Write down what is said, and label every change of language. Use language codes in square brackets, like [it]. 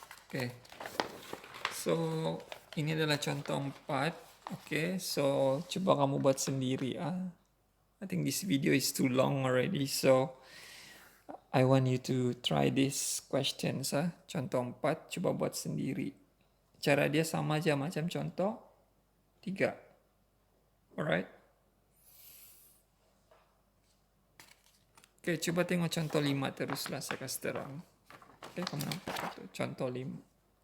[ms] Oke, so ini adalah contoh 4. Oke, so coba kamu buat sendiri. [en] I think this video is too long already, so I want you to try this questions. [ms] Contoh 4, coba buat sendiri. Cara dia sama aja macam contoh 3. Alright? Oke, coba tengok contoh 5 teruslah, saya kasih terang. Oke, kamu nampak itu contoh 5.